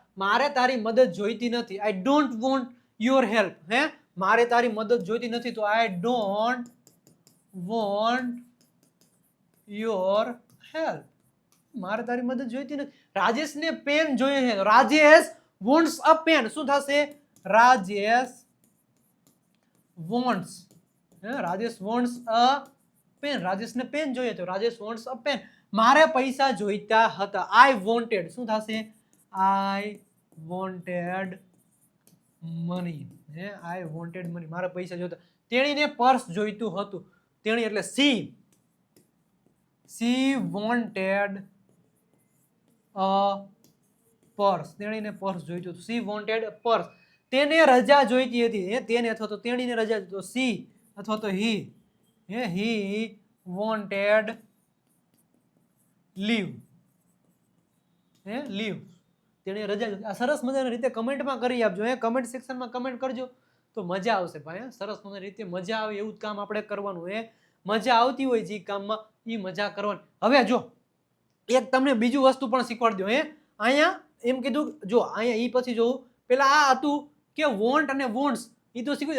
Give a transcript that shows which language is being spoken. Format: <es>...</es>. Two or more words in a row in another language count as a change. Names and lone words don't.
<gu>મારે તારી મદદ જોઈતી નથી,</gu> <en>I don't want your help.</en> <gu>મારે તારી મદદ જોઈતી નથી તો</gu> <en>I don't want your help.</en> <gu>મારે તારી મદદ જોઈતી નથી. રાજેશને પેન જોઈએ છે, રાજેશ</gu> <en>wants a pen.</en> <gu>શું થશે?</gu> <en>રાજેશ wants, રાજેશ wants a pen.</en> <gu>રાજેશને પેન જોઈએ તો રાજેશ</gu> <en>wants a pen.</en> <gu>મારે પૈસા જોઈતા હતા,</gu> <en>I wanted. શું થશે? I wanted money. I wanted money.</en> <gu>મારે પૈસા જોઈતા. તેણીને પર્સ જોઈતું હતું. તેણી એટલે</gu> <en>she wanted a પર્સ.</en> <gu>તેણીને પર્સ જોઈતું હતું.</gu> <en>she wanted a purse.</en> <gu>તેને રજા જોઈતી હતી. તેને અથવા તો તેણીને રજા તો she અથવા તો he.</gu> <en>he wanted leave.</en> <gu>leave. તેણે રજા. આ સરસ મજાની રીતે કમેન્ટમાં કરી આપજો. કમેન્ટ સેક્શનમાં કમેન્ટ કરજો તો મજા આવશે ભાઈ. સરસ મજાની રીતે મજા આવે એવું જ કામ આપણે કરવાનું. મજા આવતી હોય જે કામમાં એ મજા કરવાની. હવે જો એક તમને બીજું વસ્તુ પણ શીખવાડી દો. અહીંયા એમ કીધું, જો અહીંયા ઈ પછી જોવું, પેલા આ હતું કે વોન્ટ અને વોન્ટ્સ, ઈ તો શીખવું.</gu>